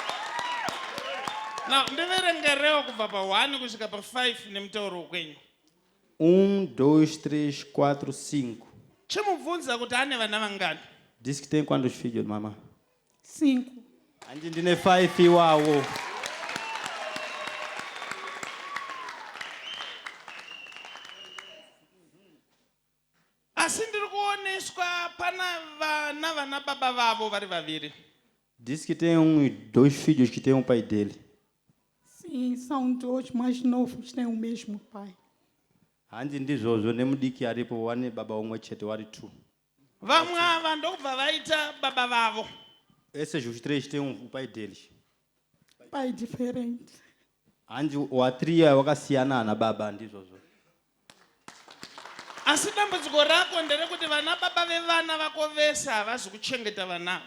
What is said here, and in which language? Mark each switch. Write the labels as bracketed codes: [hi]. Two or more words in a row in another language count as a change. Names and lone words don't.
[sn] Now, ndiverengerewo kubva pa 1 kusvika pa 5 nemutauro wekwenyu. 2, 3, 4, 5. chimubvunza kuti ane vana vangani. [pt] Disse que tem quantos filhos, mamãe? [sn] 5. Anji ndine 5 iwawo. Asi ndiri kuoneswa pana vana baba vavo vari vaviri. [pt] Disse que tem 2 filhos que tem pai dele. Sim, são 2 mais novos, têm o mesmo pai. [sn] Anji ndizvozvo nemudiki aripo wane baba umwe chete vari 2. Vamwe ava ndokubva vaita baba vavo. [pt] Esses os 3 têm pai deles. Pai diferente. [sn] Anji wa 3 wakasiyana na baba ndizvozvo. Asi dambudziko rako nderekuti vana baba vevana vako vese havazi kuchengeta vana.